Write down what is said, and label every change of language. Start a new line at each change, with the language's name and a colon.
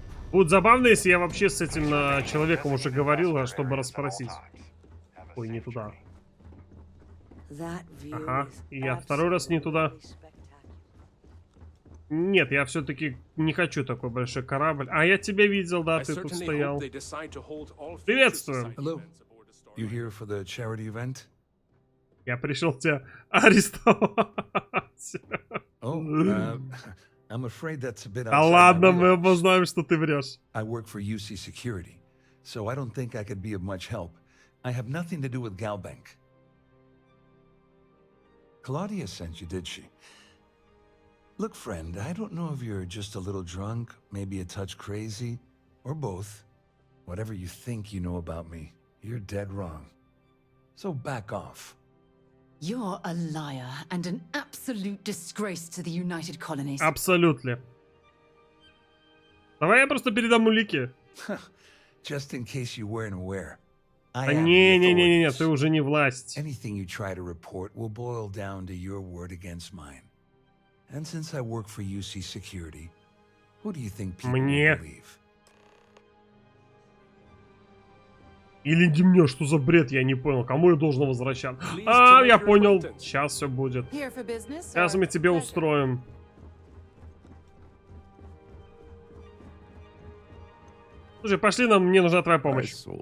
Russian: Будет забавно, если я вообще с этим человеком уже говорил, чтобы расспросить. Ой, не туда. Ага, и я второй раз не туда. Нет, я все-таки не хочу такой большой корабль. А я тебя видел, да, ты тут стоял. Приветствую.
English: You here for the charity event?
Russian: Я пришел тебя арестовать.
English: I'm afraid that's a bit
Russian: Да ладно, мы оба знаем, что ты врешь.
English: I work for UC Security, so I don't think I could be of much help. I have nothing to do with Galbank. Claudia sent you, did she? Look, friend, I don't know if you're just a little drunk, maybe a touch crazy, or both. Whatever you think you know about me, you're dead wrong. So back off. You're a liar and an absolute disgrace to the United Colonies.
Russian: Абсолютно. Давай я просто передам улики.
English: Just in case you weren't aware.
Russian: Да не, ты уже не власть.
English: Anything you try to report will boil down to your word against mine. And since I work for UC Security, who do you think people will believe?
Russian: Или мне, что за бред, я не понял. Кому я должен возвращать? А, я понял. Сейчас все будет. Сейчас мы тебе устроим. Слушай, пошли, мне нужна твоя помощь.